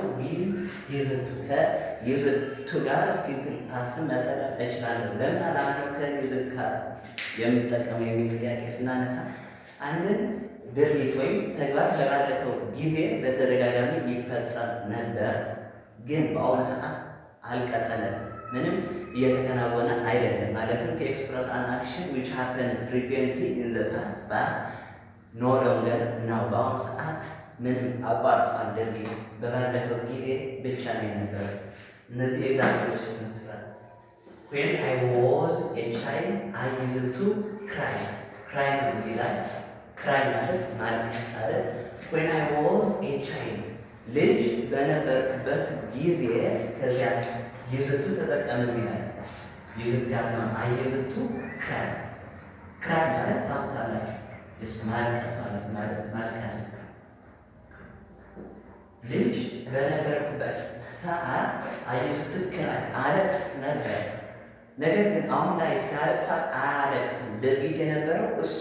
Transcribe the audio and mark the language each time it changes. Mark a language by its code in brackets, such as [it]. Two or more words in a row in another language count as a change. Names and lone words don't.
[en] with used to [am] ከይዝቱ ጋር [en] simple past [am] መጠቀም እችላለሁ። ለምን አላማው ከይዝቱ ጋር የምጠቀመው የሚል ጥያቄ ስናነሳ አንድን ድርጊት ወይም ተግባር በባለፈው ጊዜ በተደጋጋሚ ይፈጸም ነበር፣ ግን በአሁኑ ሰዓት አልቀጠለም፣ ምንም እየተከናወነ አይደለም። ማለትም [en] to express an action which happened frequently in the past but no longer now፣ [am] በአሁኑ ሰዓት ምንም አቋርጧል፣ ድርጊት በባለፈው ጊዜ ብቻ ነው የነበረው። እነዚህ ኤግዛምፕሎች ስንስራ [en] when I was a child I used to cry [am] ነው እዚህ ላይ ክራይ ማለት ማልቀስ ማለት [en] when I was a child [am] ልጅ በነበርኩበት ጊዜ ከዚያ ይዝቱ ተጠቀም። እዚህ ላይ ይዝቱ ያለው [en] I used to cry [am] ማለት ታውቃላችሁ ማልቀስ ማለት ማልቀስ። ልጅ በነበርኩበት ሰዓት [en] I used to cry [am] አለቅስ ነበር። ነገር ግን አሁን ላይ ሲያለቅስ አያለቅስም። ድርጊት የነበረው እሱ